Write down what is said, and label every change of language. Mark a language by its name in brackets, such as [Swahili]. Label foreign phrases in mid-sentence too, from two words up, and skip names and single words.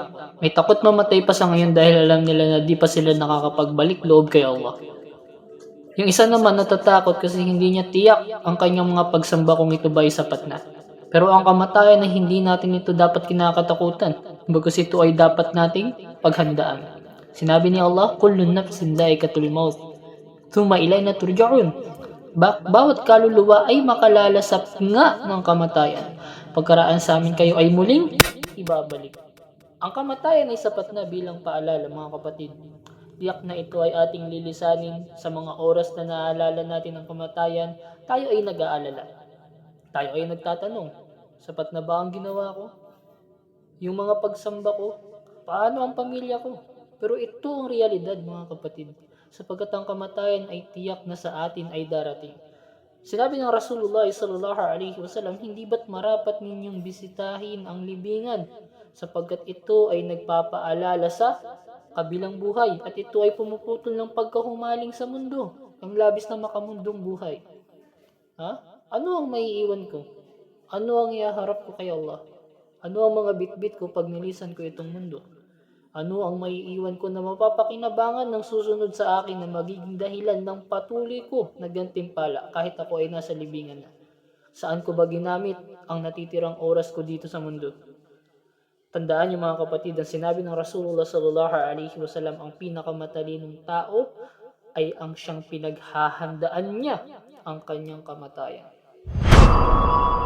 [Filipino] May takot mamatay pa sa ngayon dahil alam nila na di pa sila nakakapagbalik loob kay Allah. Yung isa naman natatakot kasi hindi niya tiyak ang kanyang mga pagsamba kung ito ba ay sapat na. Pero ang kamatayan ay hindi natin ito dapat kinakatakutan, bagkus ito ay dapat nating paghandaan. Sinabi ni [Arabic] Allah, "كل نفس ذائقة الموت ثم إلينا ترجعون." [Filipino] Bawat kaluluwa ay makalalasap nga ng kamatayan. Pagkaraan sa amin kayo ay muling ibabalik. Ang kamatayan ay sapat na bilang paalala, mga kapatid. Tiyak na ito ay ating lilisanin sa mga oras na naaalala natin ang kamatayan, tayo ay nag-aalala. Tayo ay nagtatanong, sapat na ba ang ginawa ko? Yung mga pagsamba ko? Paano ang pamilya ko? Pero ito ang realidad, mga kapatid, sapagkat ang kamatayan ay tiyak na sa atin ay darating. Sinabi ng [Arabic] رسول الله صلى الله عليه وسلم, [Filipino] hindi ba't marapat ninyong bisitahin ang libingan sapagkat ito ay nagpapaalala sa kabilang buhay at ito ay pumuputol ng pagkahumaling sa mundo, ang labis na makamundong buhay. Ano ang maiiwan ko? Ano ang ihaharap ko kay Allah? Ano ang mga bitbit ko pag nilisan ko itong mundo? Ano ang maiiwan ko na mapapakinabangan ng susunod sa akin na magiging dahilan ng patuloy ko na gantimpala kahit ako ay nasa libingan na? Saan ko ba ginamit ang natitirang oras ko dito sa mundo? Tandaan niyo, mga kapatid, ang sinabi ng [Arabic] رسول الله صلى الله عليه وسلم, [Filipino] ang pinakamatalinong tao ay ang siyang pinaghahandaan niya ang kanyang kamatayan.